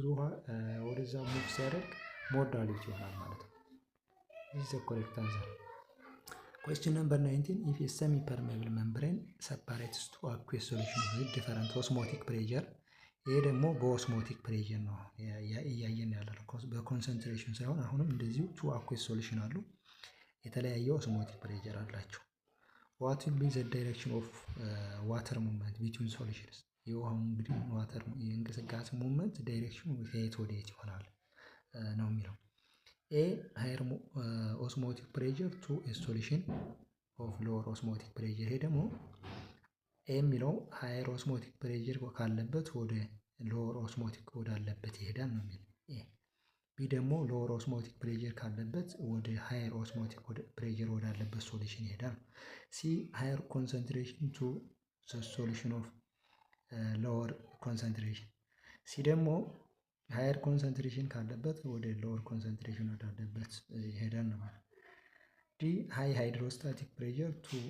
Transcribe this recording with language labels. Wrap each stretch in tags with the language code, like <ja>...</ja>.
<am>ብዙ ውሃ ወደዛ ሙቭ ሲያደርግ ሞር ዳልዩት ይሆናል ማለት ነው።</am> <en>this is the correct answer. Question number 19. If a semi-permeable membrane separates two aqueous solutions with different osmotic pressure,</en> <am>ይሄ ደግሞ በኦስሞቲክ ፕሬዠር ነው እያየን ያለነው በኮንሰንትሬሽን ሳይሆን አሁንም እንደዚሁ</am> <en>two aqueous solution</en> <am>አሉ፣ የተለያየ ኦስሞቲክ ፕሬዠር አላቸው።</am> <en>what will be the direction of water movement between solutions?</en> <am>የውሃው እንግዲህ ዋተር የእንቅስቃሴ ሙቭመንት ዳይሬክሽኑ ከየት ወደ የት ይሆናል ነው የሚለው።</am> <en>A higher osmotic pressure</en> <am>to a solution of lower osmotic pressure። ይሄ ደግሞ A የሚለው higher osmotic pressure ካለበት ወደ lower osmotic ወዳለበት ይሄዳል ነው የሚለው። B ደግሞ lower osmotic pressure ካለበት ወደ higher osmotic pressure ወዳለበት ሶሉሽን ይሄዳል።</am> <en>C higher concentration to the solution of lower concentration።</en> <am>C ደግሞ ሃየር ኮንሰንትሬሽን ካለበት ወደ ሎወር ኮንሰንትሬሽን ወዳለበት ይሄዳል ነው ማለት። ዲ ሃይ ሃይድሮስታቲክ ፕሬዠር ቱ</am>